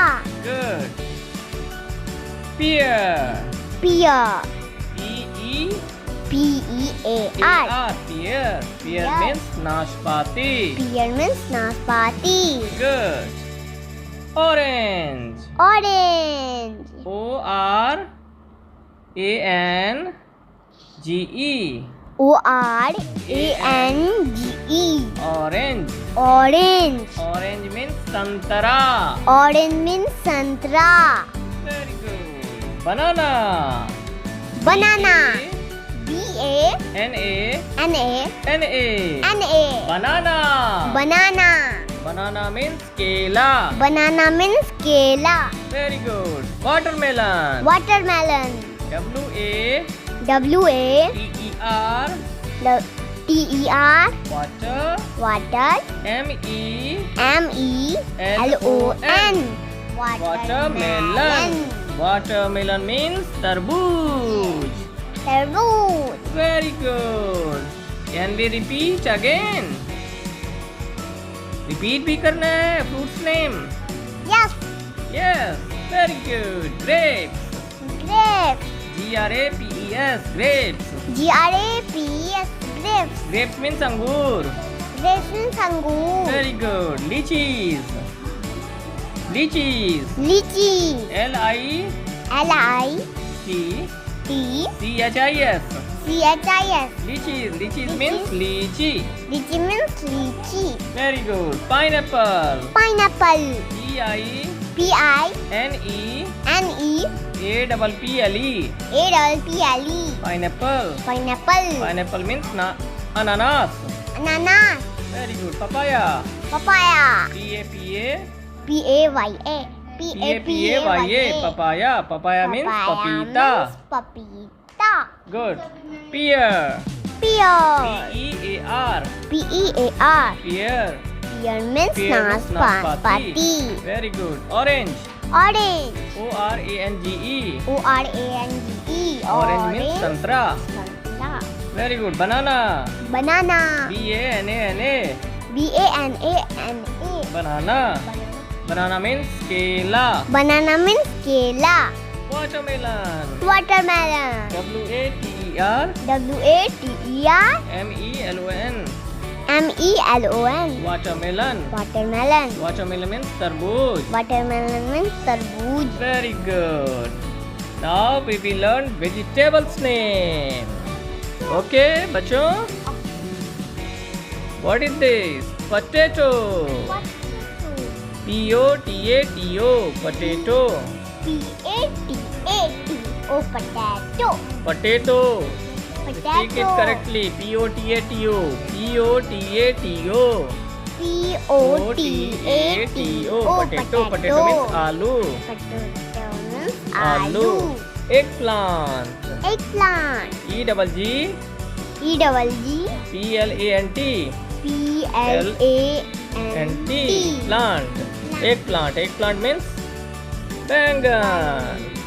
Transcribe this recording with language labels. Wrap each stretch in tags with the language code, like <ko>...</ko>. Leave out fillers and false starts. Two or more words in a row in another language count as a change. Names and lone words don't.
<en>Good. Pear. Pear. P-E-A-R. Pear. Pear. Pear Yeah. means nashpati. Pear means naspati. Good. Orange. Orange. O-R-A-N-G-E. Orange. Orange. Orange. Orange means santara. Orange means santra. Very good. Banana. Banana. B-A-N-A. B-A-N-A. N-A. Banana. Banana. Banana means kela. Banana means kela. Very good. Watermelon. Watermelon. W-A-T-E-R. W-A-T-E-R. Water. Water. M-E. M-E-L-O-N. Watermelon. Watermelon means tarbooj. Tarbooj. Very good. Can we repeat again? Repeat</en> <hi>भी करना है</hi> <en>fruits name. Yes. Yes. Very good. Grapes. Grapes. G-R-A-P-E-S. Grapes. G-R-A-P-E-S. Grapes. Grapes means angur. Grapes means angur. Very good. Lychees. Lychees. Lychee. L-I-T. L-I-T. C-H-I-S. C-H-I-S. Lychees. Lychees means lychee. Lychee means lychee. Very good. Pineapple. Pineapple. P-I-N-E. P-I-N-E. A-P-P-L-E. A-P-P-L-E. Pineapple. Pineapple. Pineapple means ananas. Ananas. Very good. Papaya. Papaya. P-A-P-A. P-A-Y-A. P-A-P-A-Y-A. Papaya. Papaya means papita. Means papita. Good. Pear. Pear. P-E-A-R. P-E-A-R. Pear. Pear means naspati. Very good. Orange. Orange. O-R-A-N-G-E. O-R-A-N-G-E. Orange means santra. Santra. Very good. Banana. Banana. B-A-N-A-N-A. B-A-N-A-N-A. Banana. Banana means kela. Banana means kela. Watermelon. Watermelon. W-A-T-E-R. W-A-T-E-R. M-E-L-O-N. M-E-L-O-N. Watermelon. Watermelon. Watermelon means tarbooj. Watermelon means tarbooj. Very good. Now we will learn vegetables name. Okay, बच्चों. What is this? Potato. P-O-T-A-T-O. Potato. P-A-T-A-T-O. Potato. Potato. Potato. Speak it correctly. P-O-T-A-T-O. P-O-T-A-T-O. P-O-T-A-T-O. Potato. Potato means aloo. Potato means Aloo. aloo. Eggplant. Eggplant. E-double-G. E-double-G. P-L-A-N-T. P-L-A-N-T. Plant. Eggplant. Eggplant means bangan.</en>